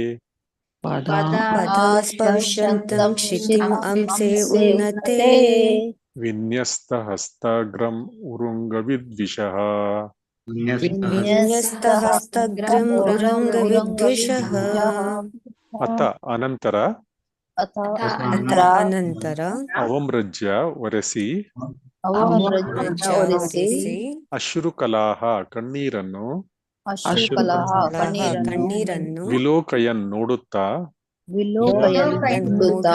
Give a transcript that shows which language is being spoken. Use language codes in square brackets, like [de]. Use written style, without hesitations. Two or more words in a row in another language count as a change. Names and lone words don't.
[sa] ಪದಾ ಸ್ಪರ್ಶಂತಂ ಕ್ಷಿತಿಂ ಅಂಸೆ ಉನ್ನತೆ ವಿನ್ಯಸ್ತಹಸ್ತಗ್ರಂ ಉರುಂಗವಿದ್ವಿಷಃ ವಿನ್ಯಸ್ತಹಸ್ತಗ್ರಂ ಉರಂಗವಿದ್ವಿಷಃ [kn] ಅತ ಅನಂತರ ಅನಂತರ ಅವಮೃಜ್ಯ ಒರೆಸಿ ಒರೆಸಿ ಅಶ್ರುಕಲಾಹ ಕಣ್ಣೀರನ್ನು ಕಣ್ಣೀರನ್ನು ವಿಲೋಕಯನ್ ನೋಡುತ್ತಾ ನೋಡುತ್ತಾ